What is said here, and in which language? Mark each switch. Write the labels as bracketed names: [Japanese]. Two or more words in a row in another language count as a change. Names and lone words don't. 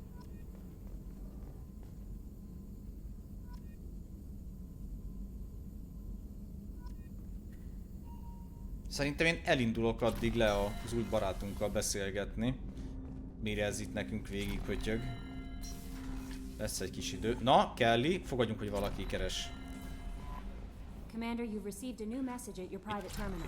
[Hungarian] Szerintem én elindulok addig le az új barátunkkal beszélgetni. Mire ez itt nekünk végig pötyög. Lesz egy kis idő. Na, Kelly, fogadjunk, hogy valaki keres. [English] Commander, you've received a new message at your private terminal.